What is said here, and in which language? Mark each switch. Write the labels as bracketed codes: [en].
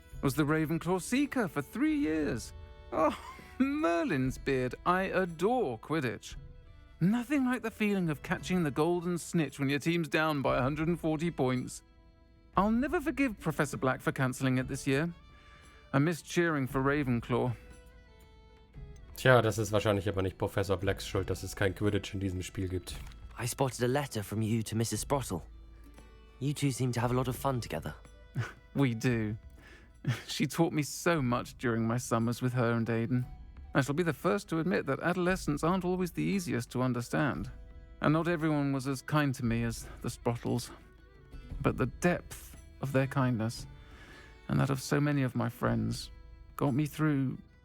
[en] Was the Ravenclaw Seeker for 3 years. Oh, Merlin's beard. I adore Quidditch. Nothing like the feeling of catching the golden snitch when your team's down by 140 points. I'll never forgive Professor Black for cancelling it this year. I missed cheering for Ravenclaw. [de] Tja, das ist wahrscheinlich aber nicht Professor Blacks Schuld, dass es kein Quidditch in diesem Spiel gibt. [en] I spotted a letter from you to Mrs. Sprottle. You two seem to have a lot of fun together. We do. She taught me so much during my summers with her and Aidan. I shall be the first to admit that adolescents aren't always the easiest to understand. And not everyone was as kind to me as the Sprottles. But the depth of their kindness, and that of so many of my friends, got me through...